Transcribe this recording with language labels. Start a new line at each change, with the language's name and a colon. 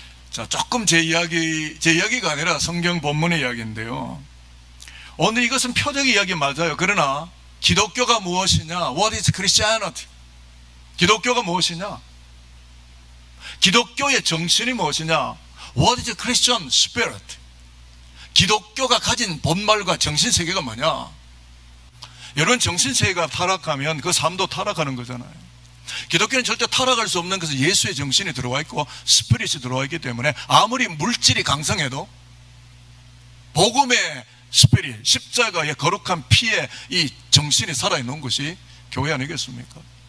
Korean: 자, 조금 제 이야기가 아니라 성경 본문의 이야기인데요. 오늘 이것은 표적 이야기 맞아요. 그러나 기독교가 무엇이냐?
English: What is Christianity?
Korean: 기독교가 무엇이냐? 기독교의 정신이 무엇이냐?
English: What is Christian spirit?
Korean: 기독교가 가진 본말과 정신세계가 뭐냐? 여러분, 정신세계가 타락하면 그 삶도 타락하는 거잖아요. 기독교는 절대 타락할 수 없는 것은 예수의 정신이 들어와 있고 스피릿이 들어와 있기 때문에, 아무리 물질이 강성해도 복음의 스피릿, 십자가의 거룩한 피에 이 정신이 살아있는 것이 교회 아니겠습니까?